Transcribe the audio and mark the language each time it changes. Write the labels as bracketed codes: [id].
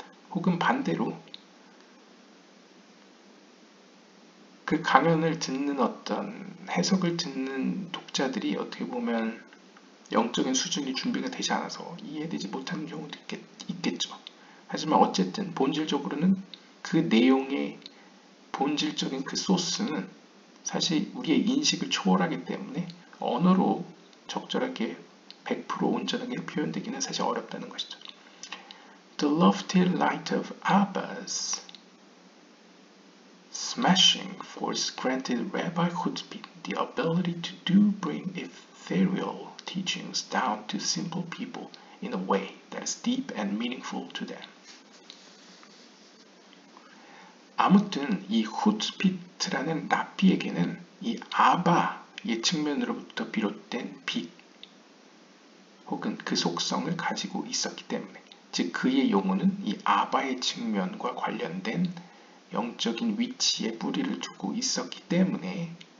[ko] 혹은 반대로 그 강연을 듣는 어떤 해석을 듣는 독자들이 어떻게 보면 영적인 수준이 준비가 되지 않아서 이해되지 못하는 경우도 있겠죠. 하지만 어쨌든 본질적으로는 그 내용의 본질적인 그 소스는 사실 우리의 인식을 초월하기 때문에 언어로 적절하게 100% 온전하게 표현되기는 사실 어렵다는 것이죠. [en] The lofty light of Abba's smashing force granted Rabbi Hutbit the ability to bring ethereal teachings down to simple people in a way that is deep and meaningful to them. [ko] 아무튼 이 후츠피트라는 랍비에게는 이 아바의 측면으로부터 비롯된 빛 혹은 그 속성을 가지고 있었기 때문에 즉 그의 용어는 이 아바의 측면과 관련된 영적인 위치에 뿌리를 두고 있었기 때문에